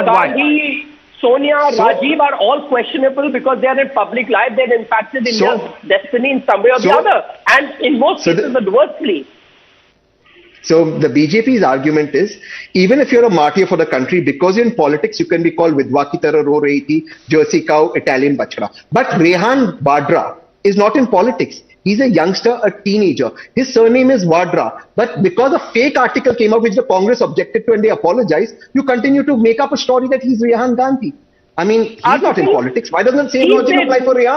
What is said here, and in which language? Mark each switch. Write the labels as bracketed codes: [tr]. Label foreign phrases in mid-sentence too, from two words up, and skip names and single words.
[en] Gandhi, Sonia, Rajiv are all questionable because they are in public life. They're impacted in their destiny in some way or the other. And in most cases, adversely. So the BJP's argument is, even if you're a martyr for the country, because you're in politics, you can be called [hi] विधवा की तरह रो रही थी, [en] Jersey cow, Italian bachda. But Rehan Vadra is not in politics. He's a youngster, a teenager. His surname is Vadra. But because a fake article came up which the Congress objected to and they apologized, you continue to make up a story that he's Rehan Gandhi. I mean, he's not in politics. Why doesn't the same logic apply for Rehan?